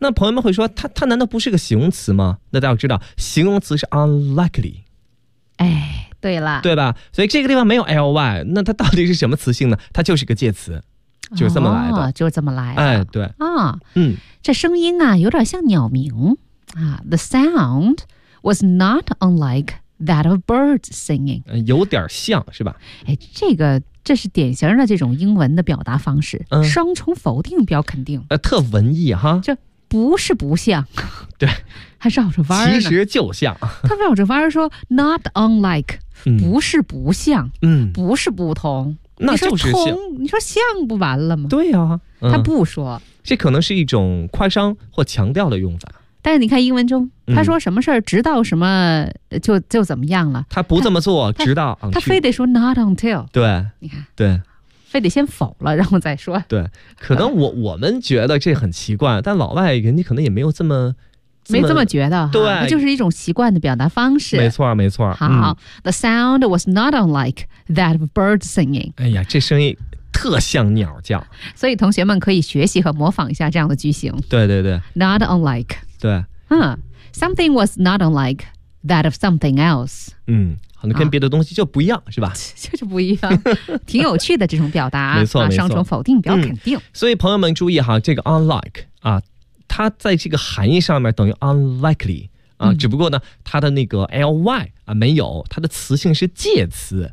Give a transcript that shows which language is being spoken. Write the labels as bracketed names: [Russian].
[Chinese] 那朋友们会说，它难道不是个形容词吗？那大家知道，形容词是 unlikely。哎，对了，对吧？所以这个地方没有 ly， 那它到底是什么词性呢？它就是个介词。就是这么来的、哦、就是这么来的。哎，对啊、哦，嗯，这声音啊有点像鸟鸣啊。 [English] The sound was not unlike that of birds singing。 [Chinese] 有点像是吧？哎，这是典型的这种英文的表达方式，嗯、双重否定表肯定。特文艺哈，就不是不像，对，还绕着弯儿。其实就像，他绕着弯儿说 not unlike，、嗯、不是不像，嗯，不是不同。那就是像，你说像不完了吗？对呀、啊嗯，他不说，这可能是一种夸张或强调的用法。但是你看英文中，他说什么事儿，直到什么就怎么样了？他不这么做，直到 until, 他非得说 not until。对，你看，对，非得先否了，然后再说。对，可能我们觉得这很奇怪，但老外人家可能也没有这么没这么觉得，对，它就是一种习惯的表达方式。没错，没错。好、嗯、， [English] The sound was not unlike that of birds singing。 [Chinese] 哎呀，这声音特像鸟叫，所以同学们可以学习和模仿一下这样的句型。对对对 [English] ，not unlike。 [Chinese] 对， [English] 嗯 ，something was not unlike that of something else。嗯。 [Chinese] 好像跟别的东西就不一样、啊、是吧，就是不一样，挺有趣的这种表达。没错、啊、双重否定表肯定、嗯、所以朋友们注意哈，这个 unlike 啊，它在这个含义上面等于 unlikely 啊、嗯、只不过呢它的那个 ly 啊没有，它的词性是介词、